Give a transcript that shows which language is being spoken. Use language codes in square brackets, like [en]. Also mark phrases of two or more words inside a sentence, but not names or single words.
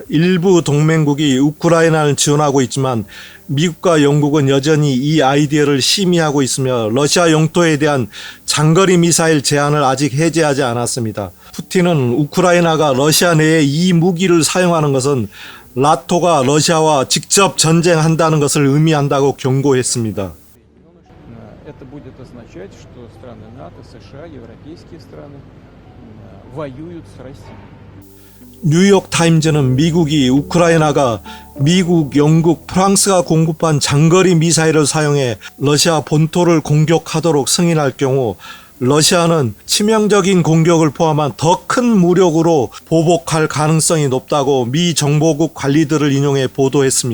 [ko] 일부 동맹국이 우크라이나를 지원하고 있지만 미국과 영국은 여전히 이 아이디어를 심의하고 있으며 러시아 영토에 대한 장거리 미사일 제한을 아직 해제하지 않았습니다. 푸틴은 우크라이나가 러시아 내에 이 무기를 사용하는 것은 나토가 러시아와 직접 전쟁한다는 것을 의미한다고 경고했습니다. [ru] Это будет означать, что страны НАТО, США, европейские страны воюют с Россией. [ko] 뉴욕 타임즈는 미국이 우크라이나가 미국, 영국, 프랑스가 공급한 장거리 미사일을 사용해 러시아 본토를 공격하도록 승인할 경우 러시아는 치명적인 공격을 포함한 더 큰 무력으로 보복할 가능성이 높다고 미 정보국 관리들을 인용해 보도했습니다.